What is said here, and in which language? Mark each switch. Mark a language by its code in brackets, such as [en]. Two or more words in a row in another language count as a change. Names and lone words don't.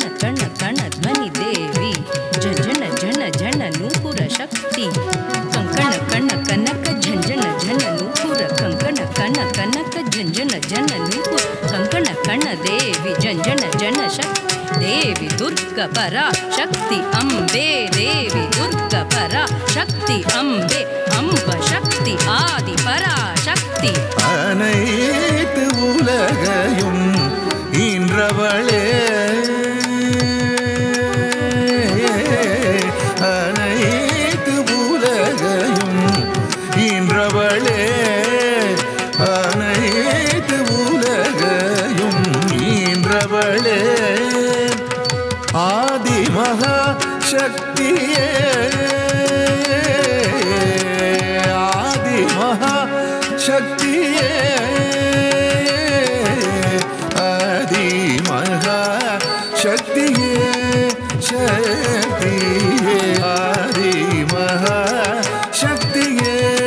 [sa] कर्ण कर्ण ध्वनि देवी झंझण झण झण नूपुर शक्ति कंकण कर्ण कनक झंझण झण नूपुर कंकण कर्ण कनक झंझण झण नूपुर कंकण कर्ण देवी झंझण झण शक्ति देवी दुर्गा परा शक्ति अम्बे देवी दुर्गा परा शक्ति अम्बे अम्ब शक्ति आदि परा शक्ति [ta] अனைத்து உலகையும் ஈன்றவளே அனைத்து உலகையும் ஈன்றவளே அனைத்து உலகையும் ஈன்றவளே [sa] ஆதி மகாசக்தியே [ta] ஆதி மகாசக்தியே ஆதி மகாசக்தியே சக்தியே ஆதி மகாசக்தியே